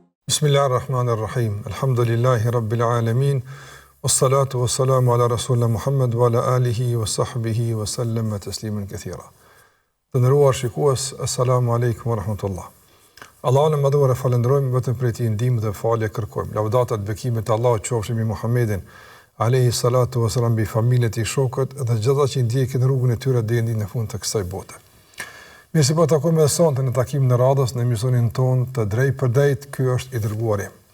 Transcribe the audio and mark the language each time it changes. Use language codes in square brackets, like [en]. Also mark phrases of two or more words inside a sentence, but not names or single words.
[ar] بسم الله الرحمن الرحيم. الحمد لله رب العالمين. والصلاة والسلام على رسولنا محمد وعلى آله وصحبه وسلم تسليما كثيرا. [sq] Të nderuar shikues, [ar] السلام عليكم ورحمة الله. [sq] Allahun e madhuar e falenderojmë, vetëm prej tij ndihmë dhe falje kërkojmë. Lavdata të bekimet të Allahut qofshin mbi Muhammedin [ar] عليه الصلاة والسلام, [sq] mbi familjet e shokët dhe gjithë ata që ndjekin rrugën e tyre deri në fund të kësaj bote. Mirë se po takojmë edhe sonte në takimin e radhës në emisionin ton të drejt për drejt, ky është i dërguari.